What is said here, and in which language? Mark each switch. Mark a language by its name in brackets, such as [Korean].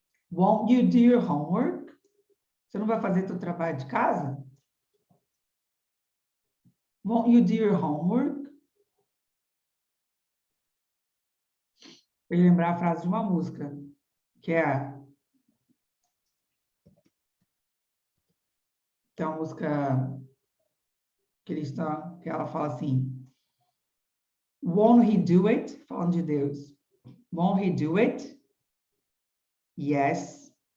[English] Won't you do your homework? [Portuguese] Você não vai fazer seu trabalho de casa? [English] Won't you do your homework? [Portuguese] Eu ia lembrar a frase de uma música, que é... Tem uma música cristã que ela fala assim... [English] Won't he do it? [Portuguese] Falando de Deus. [English] Won't he do it? Yes.